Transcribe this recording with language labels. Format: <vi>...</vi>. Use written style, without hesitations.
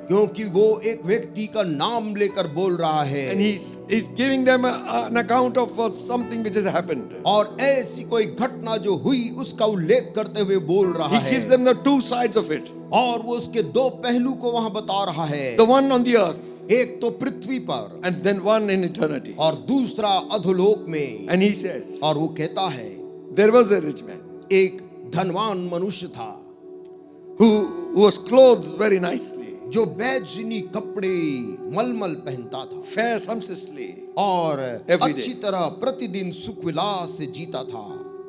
<hi>क्योंकि वो एक व्यक्ति का नाम लेकर बोल रहा है</hi> <en>and He's giving them an account of something which has happened.</en> <hi>और ऐसी कोई घटना जो हुई उसका उल्लेख करते हुए बोल रहा</hi> <en>He</en> <hi>है,</hi> <en>gives them the two sides of it.</en> <hi>और वो उसके दो पहलू को वहां बता रहा है।</hi> <en>The one on the earth</en> <hi>एक तो पृथ्वी पर</hi> <en>and then one in eternity.</en> <hi>और दूसरा अधोलोक में।</hi> <en>And He says,</en> <hi>और वो कहता है</hi> <en>there was a rich man</en> <hi>एक धनवान मनुष्य था</hi> <en>who was clothed very nicely,</en> <hi>जो बैजनी कपड़े मलमल पहनता था</hi> <en>fair sumptuously.</en> <hi>और</hi> <en>Every day.</en> <hi>अच्छी तरह प्रतिदिन सुख विलास से जीता था।</hi>